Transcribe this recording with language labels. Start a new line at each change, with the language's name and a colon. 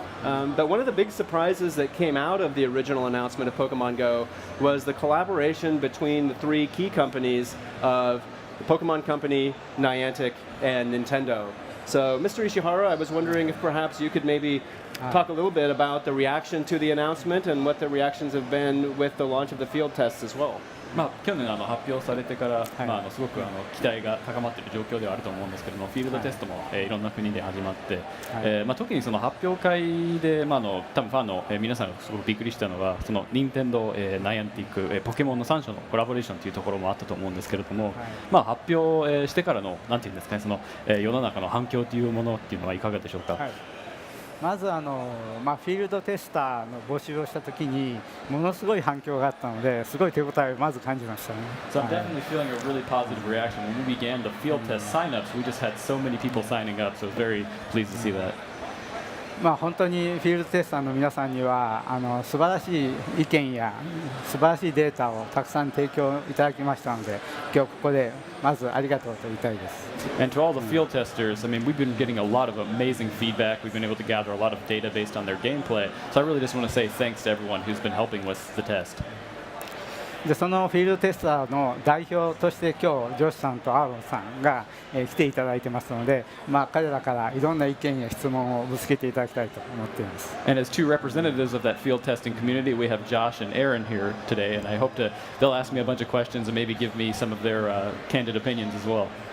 English: But one of the big surprises that came out of the original announcement of Pokemon Go was the collaboration between the 3 key companies of the Pokemon Company, Niantic, and Nintendo. So, Mr. Ishihara, I was wondering if perhaps you could maybe talk a little bit about the reaction to the announcement and what the reactions have been with the launch of the field tests as well.
Japanese: 去年発表されてから、すごく期待が高まっている状況ではあると思うんですけども、フィールドテストも、いろんな国で始まって、特にその発表会で、多分ファンの、皆さんがすごくびっくりしたのは、その任天堂、ナイアンティック、ポケモンの3社のコラボレーションというところもあったと思うんですけれども、発表、してからのなんていうんですかね、その、世の中の反響というものっていうのはいかがでしょうか。まずフィールドテスターの募集をしたときにものすごい反響があったのですごい手応えをまず感じましたね。
English: So I'm definitely feeling a really positive reaction. When we began the field test signups, we just had so many people signing up, so I was very pleased to see that.
Japanese: 本当にフィールドテスターの皆さんには素晴らしい意見や素晴らしいデータをたくさん提供いただきましたので、今日ここでまずありがとうと言いたいです。
English: And to all the field testers, I mean, we've been getting a lot of amazing feedback. We've been able to gather a lot of data based on their gameplay. So I really just want to say thanks to everyone who's been helping with the test.
Japanese: でそのフィールドテスターの代表として今日ジョシさんとアーロンさんが、来ていただいてますので、彼らからいろんな意見や質問をぶつけていただきたいと思っています。
English: And as 2 representatives of that field testing community, we have Josh and Aaron here today, and I hope they'll ask me a bunch of questions and maybe give me some of their candid opinions as well.